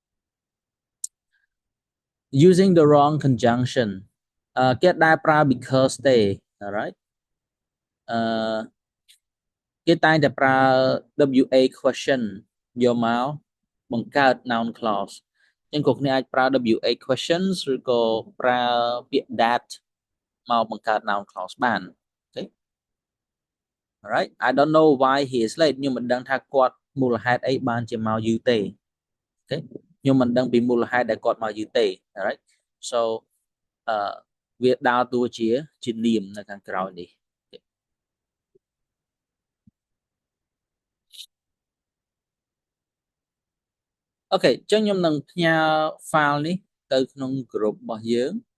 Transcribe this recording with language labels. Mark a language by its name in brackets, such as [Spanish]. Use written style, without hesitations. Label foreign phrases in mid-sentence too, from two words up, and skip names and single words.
[English] using the wrong conjunction [Khmer] គេដែលប្រើ because ទេ alright គេតែងតែប្រើ [English] WA question [Khmer] យក មកបង្កើត [English] noun clause [Khmer] អញ្ចឹងគ្រប់គ្នាអាចប្រើ [English] WA questions [Khmer] ឬក៏ប្រើពាក្យ that មកបង្កើត [English] noun clause [Khmer] បាន [English] okay alright I don't know why he is late [Khmer] ខ្ញុំមិនដឹងថាគាត់មូលហេតុអីបានជាមកយឺតទេ okay ខ្ញុំមិនដឹងពីមូលហេតុដែលគាត់មកយឺតទេ [English] alright so [Khmer] វាដើរតួជានាមនៅខាងក្រោយនេះ អូខេអញ្ចឹងខ្ញុំនឹងផ្ញើ file នេះទៅក្នុង group របស់យើង